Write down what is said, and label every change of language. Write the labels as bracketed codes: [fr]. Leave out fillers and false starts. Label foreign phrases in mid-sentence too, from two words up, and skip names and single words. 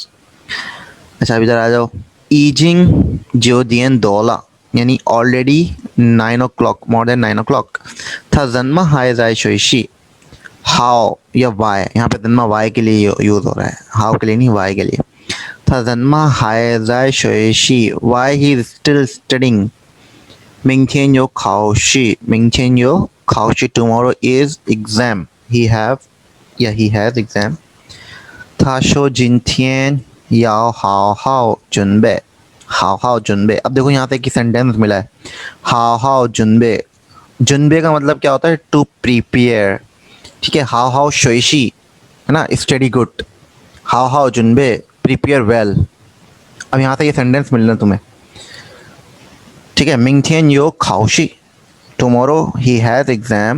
[hi] अच्छा, अब इधर आ जाओ। [zh] 已经九点多了 [hi] यानी [en] already 9 o'clock, more than 9 o'clock. [zh] 他怎么还在学习, [hi] हाउ या वाई, यहाँ पे जन्मा वाई के लिए यूज हो रहा है, हाउ के लिए नहीं, वाई के लिए। [zh] 他怎么还在学习, [en] why he is still studying. [zh] 明天有考试，明天有考试 [en] tomorrow is exam, he has exam。 [zh] 他说今天要好好准备，好好准备। [hi] अब देखो यहाँ पे एक सेंटेंस मिला है, [zh] 好好准备 准备 [hi] का मतलब क्या होता है? [en] to prepare. [hi] ठीक है, [zh] 好好学习 [hi] है ना, [en] study good. [zh] 好好准备 [en] prepare well. [hi] अब यहाँ से ये सेंटेंस मिलना तुम्हें। ठीक है, [zh] 明天有考试, [en] tomorrow he has exam.